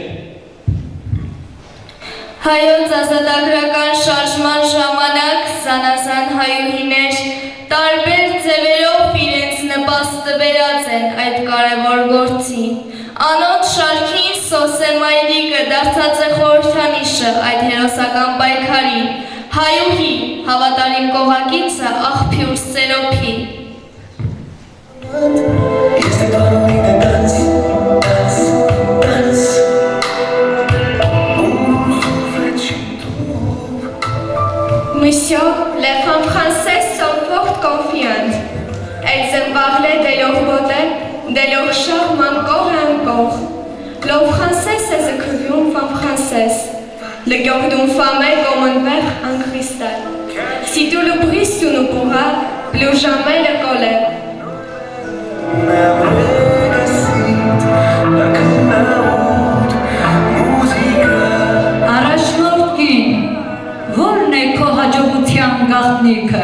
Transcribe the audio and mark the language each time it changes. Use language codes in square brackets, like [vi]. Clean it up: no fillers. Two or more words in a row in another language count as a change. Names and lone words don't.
[hy] Հայոց ազատագրական շարժման ժամանակ զանազան հայուհիներ տարբեր ձևերով իրենց նպաստը բերած են այդ կարևոր գործին։ Անոտ շարքին Սոսե մայրիկը դարձած է խորհրդանիշը այդ հերոսական պայքարի, հայուհի հավատարիմ կողակիցը աղբյուր Սերոփի։ [fr] Monsieur, les femmes françaises sont fort confiantes. Elles aiment parler de leur beauté, de leur charme encore et encore. L'eau française, c'est ce que veut une femme française. Le cœur d'une femme est comme un verre en cristal. Si tu le brises, tu ne pourras plus jamais le coller. [hy] Առաջնորդին, ո՞րն է քո հաջողության գաղտնիքը։